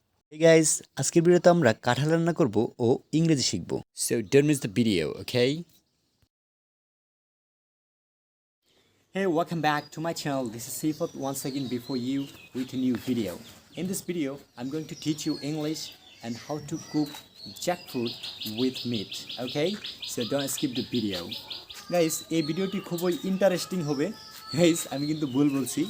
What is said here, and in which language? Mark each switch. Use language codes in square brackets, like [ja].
[bn] Hey guys, আজকের ভিডিওতে আমরা কাঁঠাল রান্না করব ও ইংরেজি শিখব। [en] So don't miss the video, okay? Hey, welcome back to my channel. This is Sifat once again before you with a new video. In this video, I'm going to teach you English and how to cook jackfruit with meat. Okay? So don't skip the video. [bn] Guys, এই ভিডিওটি খুবই interesting হবে। Guys, আমি কিন্তু ভুল বলছি।